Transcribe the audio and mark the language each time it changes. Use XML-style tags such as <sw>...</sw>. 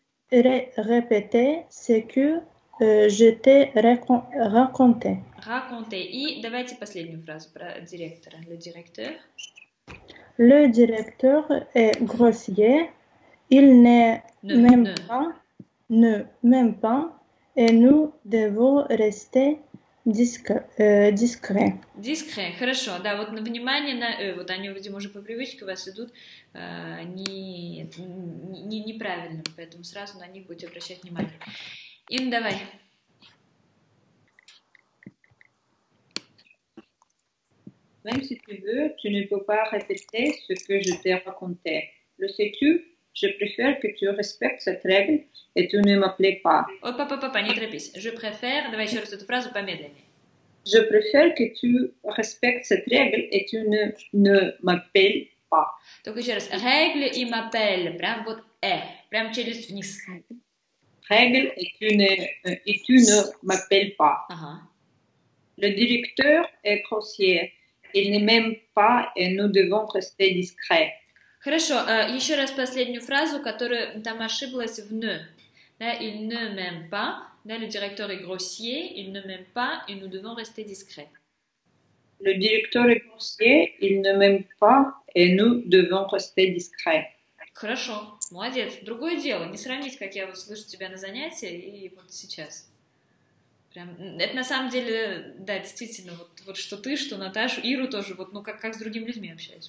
<fr>Répéter ce que je t'ai raconté. Raconté.</fr> <ru>И давайте последнюю фразу про директора.</ru> <fr>Le directeur. Le directeur est grossier. Il n'est même pas et nous devons rester discrets.</fr> <ru>Discret, хорошо. Да, вот внимание на вот они, видимо, уже по привычке у вас идут, они неправильно, поэтому сразу на них будете обращать внимание. Ин, давай.</ru> <fr>Même si tu veux, tu ne peux pas répéter ce que je t'ai raconté. Le sais-tu? Je préfère que tu respectes cette règle et tu ne m'appelles pas.</fr> <ru>Ой, папа, не торопись.</ru> <fr>Je préfère,</fr> <ru>давай еще раз эту фразу помедленнее.</ru> <fr>Je préfère que tu respectes cette règle et tu ne m'appelles pas.</fr> <ru>Только еще раз. Règle и m'appelle. Прям вот прям челюсть вниз.</ru> <fr>Règle et tu ne m'appelles pas.</fr> <ru>Ага.</ru> <fr>Le directeur est grossier. Il ne m'aime pas et nous devons rester discrets.</fr> <ru>Хорошо, еще раз последнюю фразу, которая там ошиблась в «ne».</ru> <fr>Да, il ne m'aime pas, да, le directeur est grossier, il ne m'aime pas et nous devons rester discrets. Le directeur est grossier, il ne m'aime pas et nous devons rester discrets.</fr> <ru>Хорошо. Молодец. Другое дело. Не сравнить, как я вот слышу тебя на занятии и вот сейчас. Прям, это на самом деле, да, действительно, вот что ты, что Наташу, Иру тоже, вот, ну, как с другими людьми общаюсь.</ru>